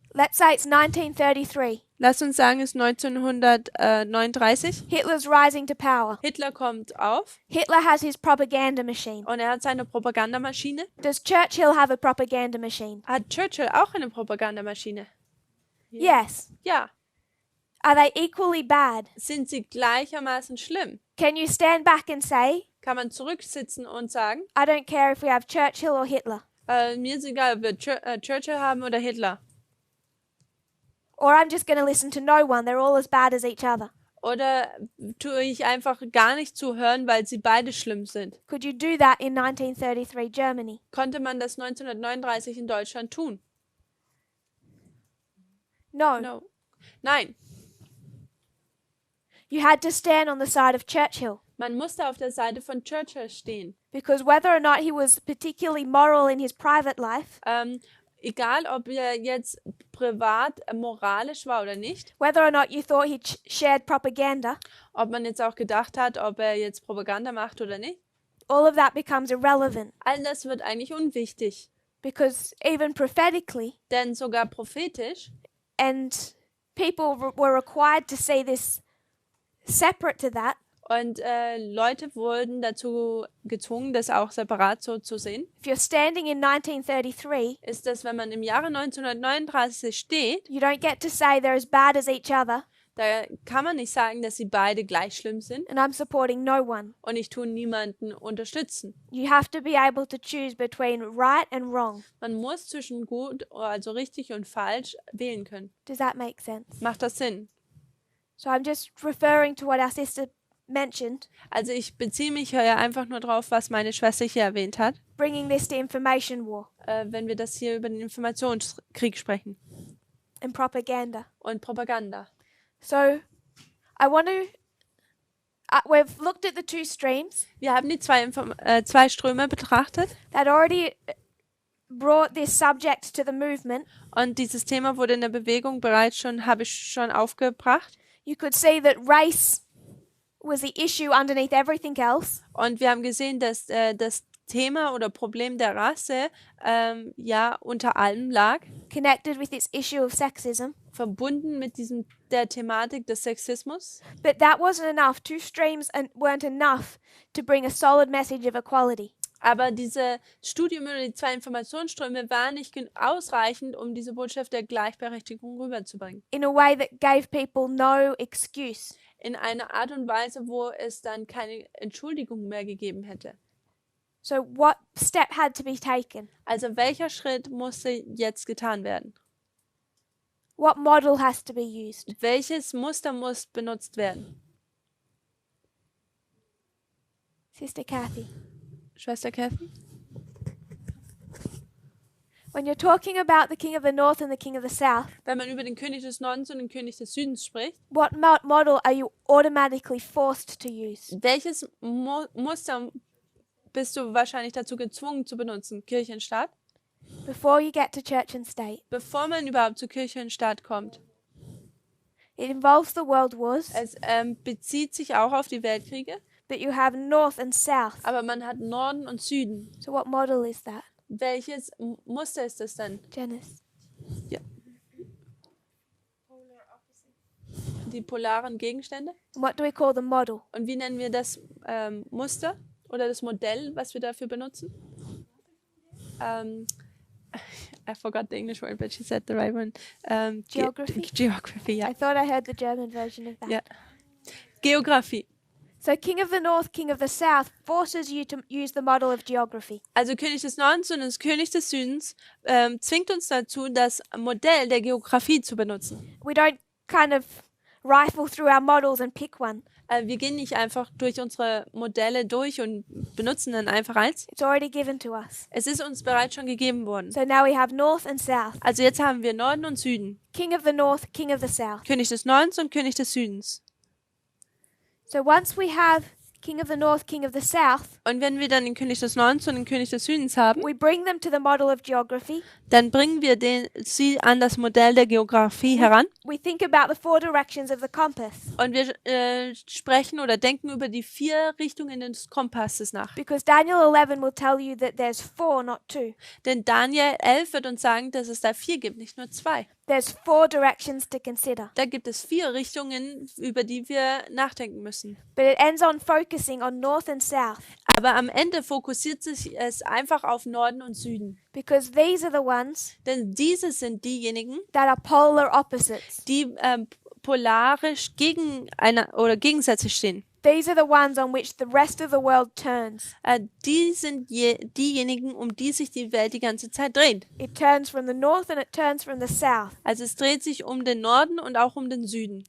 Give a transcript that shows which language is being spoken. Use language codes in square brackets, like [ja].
[en] Let's say it's 1933. [de] Lass uns sagen, es ist 1939. [en] Hitler's rising to power. [de] Hitler kommt auf [en] Hitler has his propaganda machine. [de] und er hat seine Propagandamaschine. [en] Does Churchill have a propaganda machine? [de] Hat Churchill auch eine Propagandamaschine? [en] Yes. [de] Ja. [en] Are they equally bad? [de] Sind sie gleichermaßen schlimm? [en] Can you stand back and say, [de] Kann man zurücksitzen und sagen, [en] I don't care if we have Churchill or Hitler? [de] mir ist egal, ob wir Churchill haben oder Hitler. [en] Or I'm just going to listen to no one, they're all as bad as each other. [de] Oder tue ich einfach gar nicht zuhören, weil sie beide schlimm sind? [en] Could you do that in 1933 Germany? [de] Konnte man das 1939 in Deutschland tun? [en] No. No. [de] Nein. [en] You had to stand on the side of Churchill. [de] Man musste auf der Seite von Churchill stehen. [en] Because whether or not he was particularly moral in his private life, [de] Egal, ob er jetzt privat moralisch war oder nicht, [en] whether or not you thought he shared propaganda, [de] ob man jetzt auch gedacht hat, ob er jetzt Propaganda macht oder nicht, [en] all of that becomes irrelevant. [de] all das wird eigentlich unwichtig. [en] Because even prophetically, [de] Denn sogar prophetisch, [en] and people were required to see this separate to that, [de] und Leute wurden dazu gezwungen, das auch separat so zu sehen, [en] if you're standing in 1933, [de] ist, dass wenn man im Jahre 1939 steht, [en] you don't get to say they're as bad as each other [de] da kann man nicht sagen, dass sie beide gleich schlimm sind [en] and I'm supporting no one. [de] und ich tue niemanden unterstützen. [en] You have to be able to choose between right and wrong. [de] Man muss zwischen gut, also richtig und falsch wählen können. [en] Does that make sense? [de] Macht das Sinn? [en] So I'm just referring to what our sister mentioned, [de] Also ich beziehe mich hier einfach nur drauf, was meine Schwester hier erwähnt hat, [en] bringing this to information war [de] wenn wir das hier über den Informationskrieg sprechen [en] and propaganda. [de] und Propaganda. [en] So I want to, we've looked at the two streams [de] Wir haben die zwei Ströme betrachtet [en] that already brought this subject to the movement. [de] und dieses Thema wurde in der Bewegung bereits habe ich schon aufgebracht. [en] You could see that race was the issue underneath everything else. [de] Und wir haben gesehen, dass das Thema oder Problem der Rasse ja unter allem lag, [en] Connected with this issue of sexism. [de] verbunden mit der Thematik des Sexismus. [en] But that wasn't enough. Two streams weren't enough to bring a solid message of equality. [de] Aber diese Studium über die zwei Informationsströme war nicht ausreichend, um diese Botschaft der Gleichberechtigung rüberzubringen. [en] In a way that gave people no excuse. [de] In einer Art und Weise, wo es dann keine Entschuldigung mehr gegeben hätte. [en] So what step had to be taken? [de] Also welcher Schritt musste jetzt getan werden? [en] What model has to be used? [de] Welches Muster muss benutzt werden? [en] Sister Kathy. [de] Schwester Kathy? [en] When you're talking about the King of the North and the King of the South, [de] Wenn man über den König des Nordens und den König des Südens spricht, [en] what model are you automatically forced to use? [de] welches Muster bist du wahrscheinlich dazu gezwungen zu benutzen? Kirche und Staat? [en] Before you get to church and state. [de] Bevor man überhaupt zu Kirche und Staat kommt. [en] It involves the world wars, [de] Es bezieht sich auch auf die Weltkriege, [en] but you have North and South. [de] aber man hat Norden und Süden. [en] So what model is that? [de] Welches Muster ist das denn? [en] Janice. [de] Ja. Die polaren Gegenstände? [en] And what do we call the model? [de] Und wie nennen wir das Muster oder das Modell, was wir dafür benutzen? [en] I forgot the English word, but she said the right one. Geography? Geography, [de] ja. [en] I thought I heard the German version of that. [de] Ja. Geografie. [en] So King of the North, King of the South forces you to use the model of geography. [de] Also König des Nordens und das König des Südens zwingt uns dazu, das Modell der Geografie zu benutzen. [en] We don't kind of rifle through our models and pick one. [de] Wir gehen nicht einfach durch unsere Modelle durch und benutzen dann einfach eins. [en] It's already given to us. [de] Es ist uns bereits schon gegeben worden. [en] So now we have North and South. [de] Also jetzt haben wir Norden und Süden. [en] King of the North, King of the South. [de] König des Nordens und König des Südens. [en] So once we have King of the North, King of the South, [de] Und wenn wir dann den König des Nordens und den König des Südens haben, [en] we bring them to the model of geography. [de] dann bringen wir sie an das Modell der Geografie heran. [en] We think about the 4 directions of the compass. [de] Und wir sprechen oder denken über die 4 Richtungen des Kompasses nach. [en] Because Daniel 11 will tell you that there's 4, not 2. [de] Denn Daniel 11 wird uns sagen, dass es da 4 gibt, nicht nur 2. [en] There's 4 directions to consider. [de] Da gibt es 4 Richtungen, über die wir nachdenken müssen. [en] But it ends on focusing on North and South. [de] Aber am Ende fokussiert sich es einfach auf Norden und Süden. [en] Because these are the ones [de] Denn diese sind diejenigen, [en] that are polar opposites. [de] die polarisch gegensätzlich stehen. [en] These are the ones on which the rest of the world turns. [de] Die sind diejenigen, um die sich die Welt die ganze Zeit dreht. [en] It turns from the north and it turns from the south. [de] Also es dreht sich um den Norden und auch um den Süden.